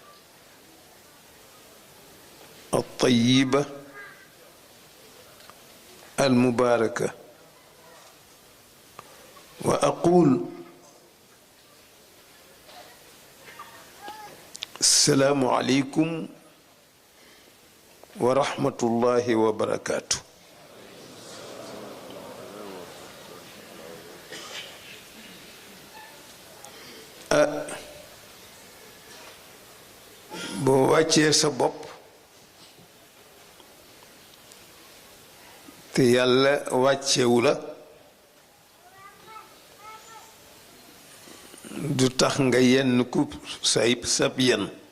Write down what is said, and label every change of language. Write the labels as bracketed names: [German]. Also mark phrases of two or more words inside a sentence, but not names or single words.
[Arabic] الطيبة المباركة وأقول السلام عليكم ورحمة الله وبركاته [Wolof] boo wàccee sa bopp te yàlla wàccewu la du tax nga yenn ku sab yenn